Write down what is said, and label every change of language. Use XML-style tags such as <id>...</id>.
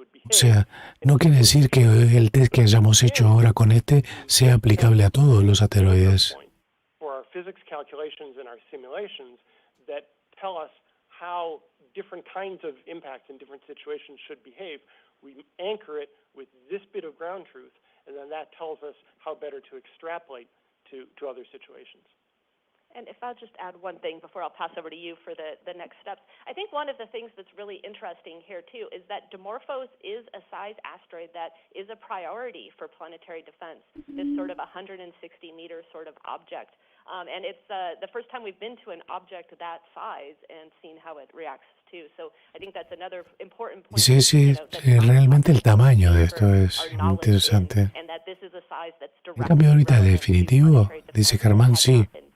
<es>O sea, no quiere decir que el test que hayamos hecho ahora con este sea aplicable a todos los asteroides.</es> <en>For our physics calculations and our simulations that tell us how different kinds of impacts in different situations should behave, we anchor it with this bit of ground truth, and then that tells us how better to extrapolate to other situations. And if I'll just add one thing before I'll pass over to you for the next steps. I think one of the things that's really interesting here, too, is that Dimorphos is a size asteroid that is a priority for planetary defense, this sort of 160-meter sort of object. And it's the first time we've been to an object that size and seen how it reacts too. So I think that's another important point.</en> <es>Sí, realmente el tamaño de esto es interesante. ¿El cambio de órbita es definitivo? Dice Germán, sí.</es>